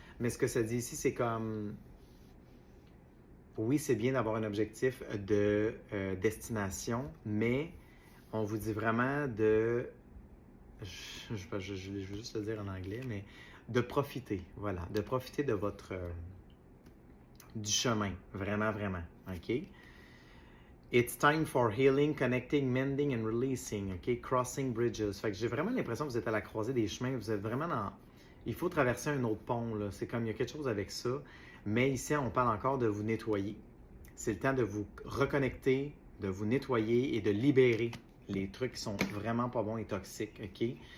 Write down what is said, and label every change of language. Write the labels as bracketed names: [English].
[French] Mais ce que ça dit ici, c'est comme... Oui, c'est bien d'avoir un objectif de destination, mais on vous dit vraiment de... Je vais juste le dire en anglais, mais de profiter, voilà, de profiter de votre... du chemin, vraiment, vraiment, OK? [English] It's time for healing, connecting, mending and releasing, OK? Crossing bridges. [French] Fait que j'ai vraiment l'impression que vous êtes à la croisée des chemins, vous êtes vraiment dans... Il faut traverser un autre pont, là. C'est comme il y a quelque chose avec ça. Mais ici, on parle encore de vous nettoyer. C'est le temps de vous reconnecter, de vous nettoyer et de libérer les trucs qui sont vraiment pas bons et toxiques, OK?